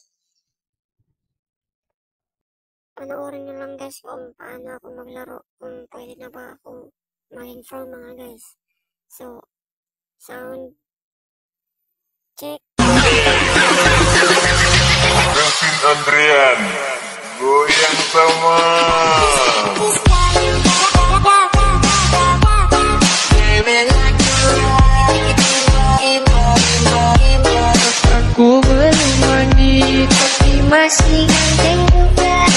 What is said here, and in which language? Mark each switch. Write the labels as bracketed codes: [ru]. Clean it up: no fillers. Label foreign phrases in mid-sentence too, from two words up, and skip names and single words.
[tl] Panoorin nyo lang guys kung paano ako maglaro, kung pwede na ba ako mag-inform mga guys. [en] So, sound check. [id] Kevin Andrian, goyang sama. Aku belum mandi tapi masih ganteng juga.